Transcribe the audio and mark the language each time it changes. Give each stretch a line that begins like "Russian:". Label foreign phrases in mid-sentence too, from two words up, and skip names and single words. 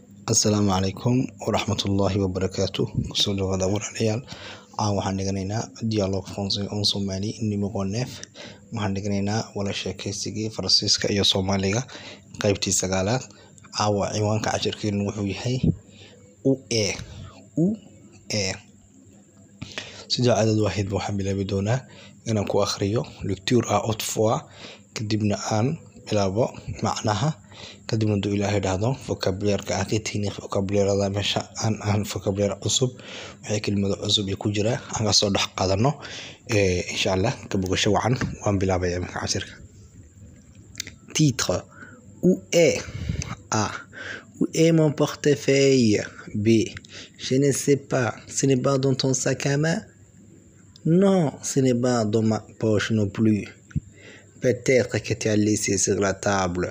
Arabic: السلام عليكم ورحمة الله وبركاته. Kusoo dhawaada walaalayaal.
Somali: Waxaan dhiganaynaa
French: dialogue français en Somali numéro 9.
Somali: Waxaan dhiganaynaa wala sheekaysigii Faransiiska iyo Soomaaliga qaybtii 9aad. Ciwaanka casharkeenu wuxuu yahay u e. Sida caadadu ahayd waxaan bilaabi doonaa inaan ku akhriyo
French: lecture à haute voix,
Somali: kadibna aan bilaabo macnaha, kadibna duu ilaahay dhahdo vocabulaire-ka aan qiimeynay vocabulaire-da meesha aan vocabulaire cusub waxay kelmado cusub ku jira aan ka soo dhex qaadano
Arabic: إن شاء الله
Somali: ka bogasho wacan waan bilaabaya marka casharka.
French: Titre: où est? A: où est mon portefeuille? B: je ne sais pas, ce n'est pas dans ton sac à main? Non, ce n'est pas dans ma poche non plus. Peut-être que tu as laissé sur la table.